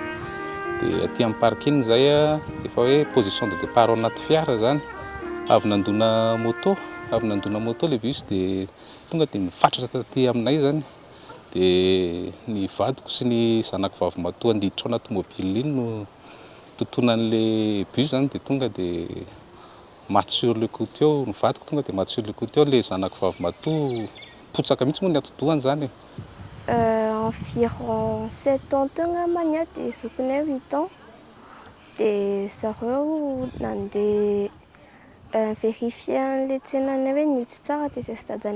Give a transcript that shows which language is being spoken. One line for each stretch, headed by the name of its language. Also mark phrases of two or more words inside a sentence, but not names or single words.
Malagasy: Dia aty amparkiny zay efa hoe
French: position de départ
Malagasy: ao anaty fiara zany, avy nandona moto le bus dia tonga dia mifatratra taty aminay zany. Dia ny vadiko sy ny zanako vavy matoa andiditra ao anaty mobile iny no totonan'le bus zany dia tonga dia maty
French: sur le coup
Malagasy: teo, ny vadiko tonga dia maty
French: sur le coup
Malagasy: teo, le zanako vavy matoa potsaka mihitsy moa ny atodohany zany.
French: Environ 7 ans
Malagasy: teo angambany dia zokinay 8 ans dia zareo nandeha vérifier an'le tsenany hoe nitsy tsara dia izay stadany